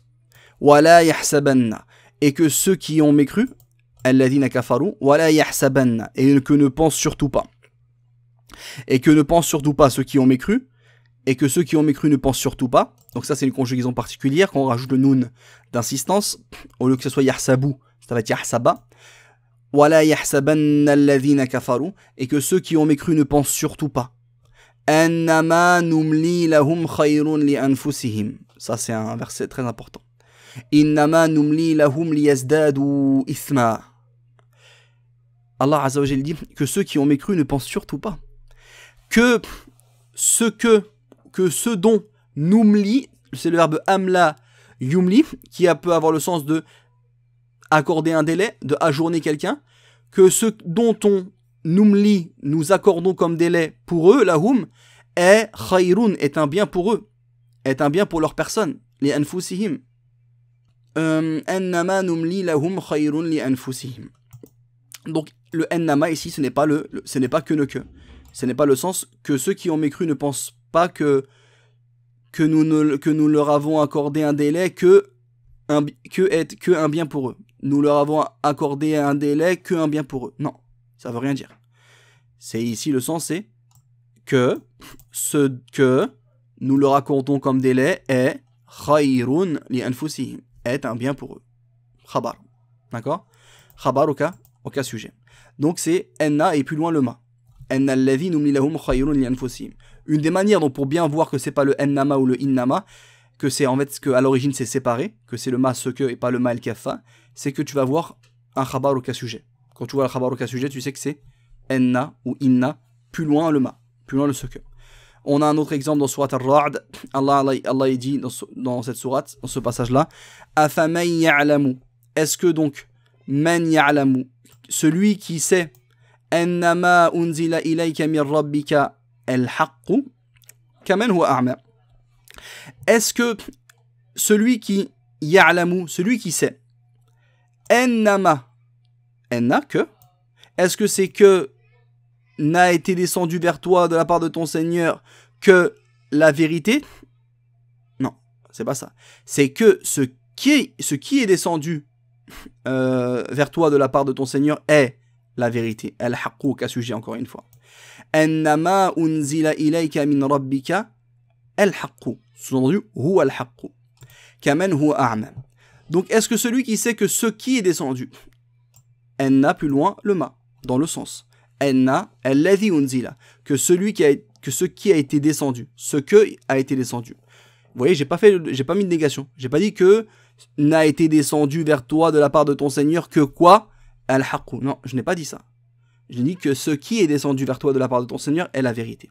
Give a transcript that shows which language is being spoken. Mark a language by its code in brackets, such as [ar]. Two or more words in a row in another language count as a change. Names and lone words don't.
[ar] « ولا يحسبن [fr] » Et que ceux qui ont mécru, « [ar] الذين كفروا » « ولا يحسبن [fr] » Et que ne pensent surtout pas. Et que ne pensent surtout pas ceux qui ont mécru. Et que ceux qui ont mécru ne pensent surtout pas. Donc ça, c'est une conjugaison particulière. Quand on rajoute le noun d'insistance, au lieu que ce soit yahsabu, ça va être yahsaba. [ar] ولا يحسبن الذين كفروا. [fr] Et que ceux qui ont mécru ne pensent surtout pas. [ar] أنما نملي لهم خير لأنفسهم. [fr] Ça, c'est un verset très important. [ar] إنما نملي لهم ليزدادوا إثما. الله عز وجل [fr] dit que ceux qui ont mécru ne pensent surtout pas que ce dont numli, c'est le verbe [ar] أملى يملي, [fr] qui peut avoir le sens de accorder un délai, de ajourner quelqu'un, que ce dont on numli, nous accordons comme délai pour eux, lahum, est khayrun, est un bien pour eux, est un bien pour leur personne, [ar] لأنفسهم. أنما نملي لهم خير لأنفسهم. [fr] Donc le annama ici, ce n'est pas que ne que. Ce n'est pas le sens que ceux qui ont mécru ne pensent pas que nous leur avons accordé un délai que un bien pour eux. Nous leur avons accordé un délai que un bien pour eux. Non, ça veut rien dire. C'est ici le sens, c'est que ce que nous leur accordons comme délai est [ar] خير لأنفسهم, [fr] est un bien pour eux. Khabar. D'accord? Khabar au cas sujet. Donc c'est enna et plus loin le ma. [ar] إن الذي نملي لهم خير لأنفسهم. [fr] Une des manières donc pour bien voir que c'est pas le ennama ou le innama, que c'est en fait que à l'origine c'est séparé, que c'est le ma ce que et pas le [ar] ما الكافة, [fr] c'est que tu vas voir un khabar au cas sujet. Quand tu vois le khabar au cas sujet, tu sais que c'est enna ou inna, plus loin le ma, plus loin le ce que. On a un autre exemple dans Surat Ar-Ra'd. Allah dit dans cette sourate, dans ce passage-là, [ar] أفمن يعلم. [fr] Est-ce que donc, [ar] من يعلم, [fr] celui qui sait, [ar] أنما أنزل إليك من ربك الحق كمن هو أعمى. [fr] Est-ce que celui qui ya'lamu, celui qui sait, [ar] أنما أن [fr] que, est-ce que c'est que n'a été descendu vers toi de la part de ton Seigneur que la vérité? Non, c'est pas ça. C'est que ce qui est descendu vers toi de la part de ton Seigneur est la vérité. Al-haqqu, cas sujet encore une fois. [ar] أنما أنزل إليك من ربك الحق. [fr] Sous-entendu, [ar] هو الحق كمن هو أعمى. [fr] Donc, est-ce que celui qui sait que ce qui est descendu, enna plus loin le ma, dans le sens. [ar] إن الذي أنزل, [fr] que ce qui a été descendu, ce que a été descendu. Vous voyez, j'ai pas mis de négation. J'ai pas dit que n'a été descendu vers toi de la part de ton Seigneur que quoi? Al-haqqu. Non, je n'ai pas dit ça. J'ai dit que ce qui est descendu vers toi de la part de ton Seigneur est la vérité.